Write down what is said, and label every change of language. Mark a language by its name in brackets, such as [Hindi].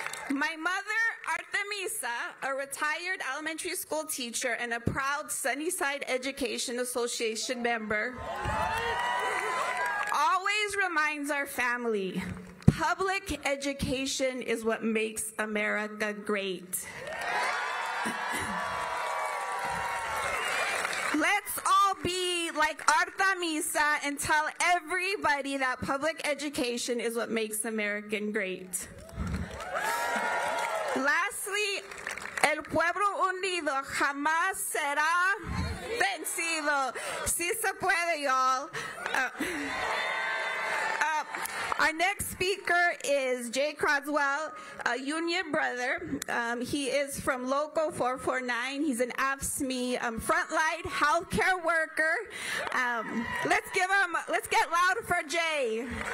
[English] My mother, Artemisa, a retired elementary school teacher and a proud Sunnyside Education Association member, always reminds our family, public education is what makes America great. Let's all be like Artemisa and tell everybody that public education is what makes America great. Lastly, [Spanish] el pueblo unido jamás será vencido. Si se puede, [English] y'all. Our next speaker is Jay Croswell, a union brother. He is from Local 449. He's an AFSCME frontline healthcare worker. Let's get loud for Jay.